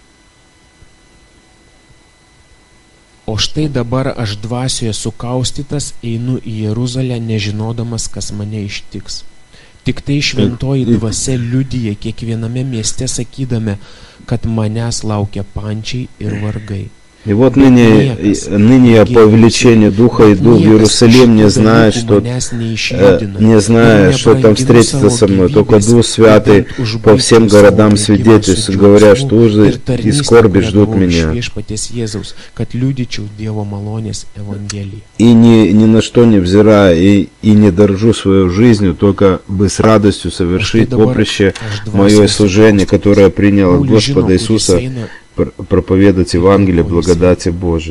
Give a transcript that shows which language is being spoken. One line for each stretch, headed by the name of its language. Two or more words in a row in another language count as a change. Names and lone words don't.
Lithuanian: O štai dabar aš dvasioje sukaustytas einu į Jeruzalę, nežinodamas, kas mane ištiks. Tik tai šventoji dvasia liudija kiekviename mieste sakydami, kad manęs laukia pančiai ir vargai.
Russian: И вот ныне я по увеличению Духа иду в Иерусалим, не зная, что там встретится со мной. Только Дух Святый по всем городам свидетельствует, говоря, что ужасы и скорби ждут меня. И ни на что не взирая, и не дорожу свою жизнью, только бы с радостью совершить поприще мое служение, которое принял от Господа Иисуса, проповедовать Евангелие благодати Божией.